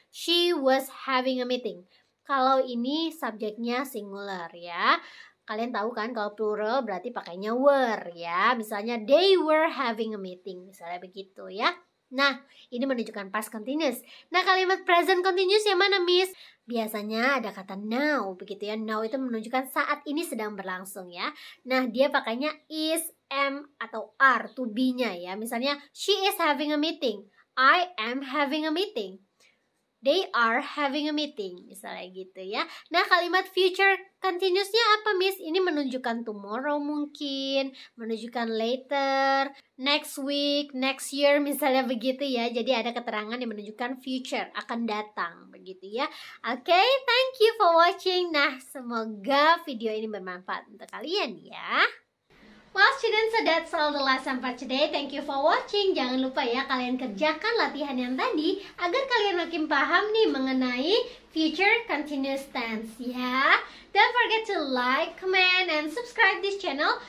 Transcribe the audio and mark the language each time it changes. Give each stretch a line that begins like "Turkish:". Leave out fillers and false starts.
English: She was having a meeting.
Indonesian: Kalau ini subjeknya singular ya. Kalian tahu kan kalau plural berarti pakainya were ya. Misalnya
English: they were having a meeting,
Indonesian: misalnya begitu ya. Nah, ini menunjukkan past continuous. Nah, kalimat present continuous yang mana, Miss? Biasanya ada kata now, begitu ya. Now itu menunjukkan saat ini sedang berlangsung ya. Nah, dia pakainya
English: is, am, atau are, to be-nya ya.
Indonesian: Misalnya,
English: she is having a meeting. I am having a meeting. they are having a meeting,
Indonesian: misalnya gitu ya. Nah, kalimat future continuousnya apa, Miss? Ini menunjukkan tomorrow mungkin, menunjukkan later,
English: next week, next year,
Indonesian: misalnya begitu ya. Jadi ada keterangan yang menunjukkan future, akan datang, begitu ya.
English: Oke, thank you for watching.
Indonesian: Nah, semoga video ini bermanfaat untuk kalian ya.
English: Well students, so that's all the lesson for today. Thank you for watching.
Indonesian: Jangan lupa ya kalian kerjakan latihan yang tadi agar kalian makin paham nih mengenai future continuous tense ya.
English: Don't forget to like, comment, and subscribe this channel.